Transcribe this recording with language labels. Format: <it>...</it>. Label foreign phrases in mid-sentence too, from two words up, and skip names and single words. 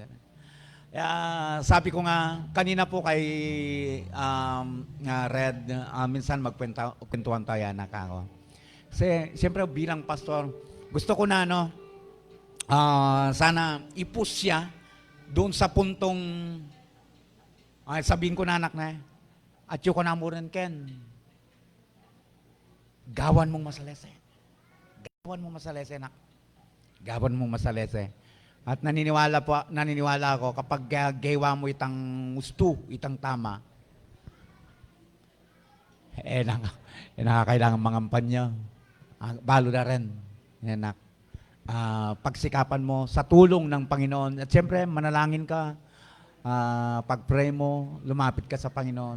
<tl>Sabi ko nga, kanina po kay Red, minsan magkwentuhan tayo na ako. Kasi, siyempre, bilang pastor, gusto ko na, sana i-push siya doon sa puntong, sabihin ko na anak na, at yung ko na mo rin,</tl> <pam>Ken, gawan mong masalese. Gawan mong masalese, anak. Gawan mong masalese. At naniniwala ako, kapag gawa mo itang gusto, itang tama, nakakailangan mangampan niya. Balo na rin, anak.</pam> <tl>pagsikapan mo sa tulong ng Panginoon. At siyempre, manalangin ka, pag-pray mo, lumapit ka sa Panginoon.</tl>